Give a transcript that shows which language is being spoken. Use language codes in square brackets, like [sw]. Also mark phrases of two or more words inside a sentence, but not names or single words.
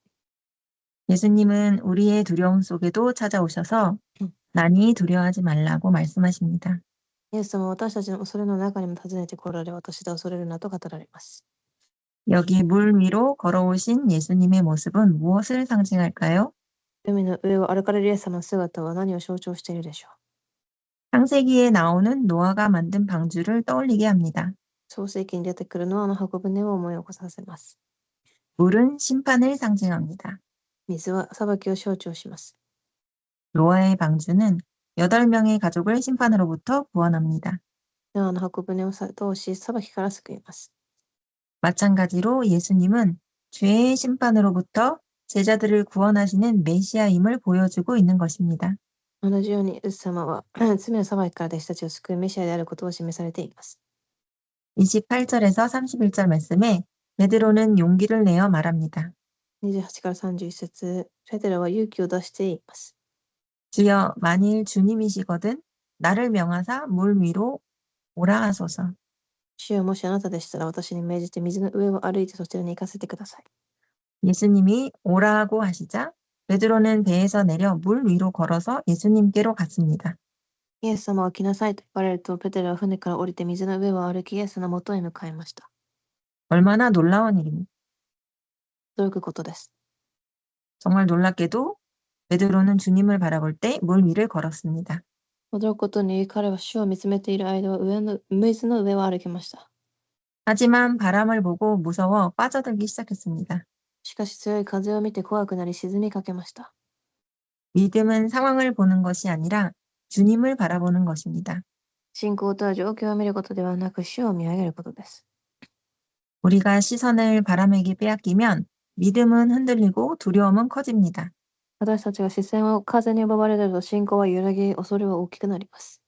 [ko] 예수님은 우리의 두려움 속에도 찾아오셔서 나니 두려워하지 말라고 말씀하십니다. [ja] イエス様は私たちの恐れの中にも訪ねて来られ、私だ恐れるなと語られます。 [ko] 여기 물 위로 걸어오신 예수님의 모습은 무엇을 상징할까요? [ja] 海の上を歩かれるイエス様の姿は何を象徴しているでしょう。 [ko] 창세기에 나오는 노아가 만든 방주를 떠올리게 합니다. [ja] 創世記に出てくるノアの箱舟を思い起こさせます。 [ko] 물은 심판을 상징합니다. [ja] 水は裁きを象徴します。 [ko] 노아의 방주는 8명의 가족을 심판으로부터 구원합니다. [ja] ノアの箱舟を通し、裁きから救います。 [ko] 마찬가지로 예수님은 죄의 심판으로부터 제자들을 구원하시는 메시아임을 보여주고 있는 것입니다. [ja] 同じように、イエス様は罪の裁きから弟子たちを救うメシアであることを示されています。 [ko] 28절에서 31절 말씀에 베드로는 용기를 내어 말합니다. [ja] 28 から31節、ペテロは勇気を出しています。 [ko] 주여 만일 주님이시거든 나를 명하사 물 위로 오라 하소서. [ja] 主よ、もしあなたでしたら私に命じて水の上を歩いてそちらに行かせてください。 [ko] 예수님이 오라고 하시자 베드로는 배에서 내려 물 위로 걸어서 예수님께로 갔습니다. [ja] イエス様は来なさいと言われると、ペテロは船から降りて水の上を歩き、イエスのもとへ向かいました。 [ko] 얼마나 놀라운 일입니까? [ja] 驚くことです。 [ko] 정말 놀랍게도 베드로는 주님을 바라볼 때 물 위를 걸었습니다. [ja] 驚くことに彼は主を見つめている間は水の上を歩きました。 [ko] 하지만 바람을 보고 무서워 빠져들기 시작했습니다. [ja] しかし強い風を見て怖くなり沈みかけました。 [ko] 믿음은 상황을 보는 것이 아니라 주님을 바라보는 것입니다. [ja] 信仰とは状況を見ることではなく、主を見上げることです。 [ko] 우리가 시선을 바람에게 빼앗기면 믿음은 흔들리고 두려움은 커집니다. [ja] 私たちが視線を風に奪われると、信仰は揺らぎ、恐れは大きくなります。